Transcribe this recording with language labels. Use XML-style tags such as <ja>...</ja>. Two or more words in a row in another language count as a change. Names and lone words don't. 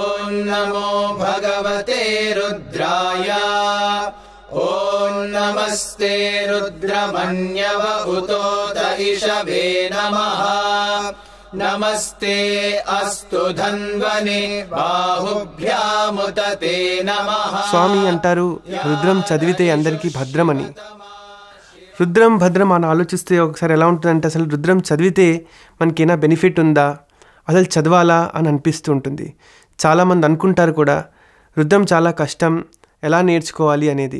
<sa>नमो भगवते रुद्राय ॐ नमस्ते रुद्रमन्यव उतोत इषवे नमः नमस्ते अस्तु धन्वने बाहुभ्यामुतते नमः.</sa> <te>స్వామి అంటారు రుద్రం చదివితే అందరికీ భద్రమని. రుద్రం భద్రం అని ఆలోచిస్తే ఒకసారి ఎలా ఉంటుందంటే అసలు రుద్రం చదివితే మనకేనా బెనిఫిట్ ఉందా, అసలు చదవాలా అని అనిపిస్తూ ఉంటుంది. చాలామంది అనుకుంటారు కూడా రుద్రం చాలా కష్టం, ఎలా నేర్చుకోవాలి అనేది.</te>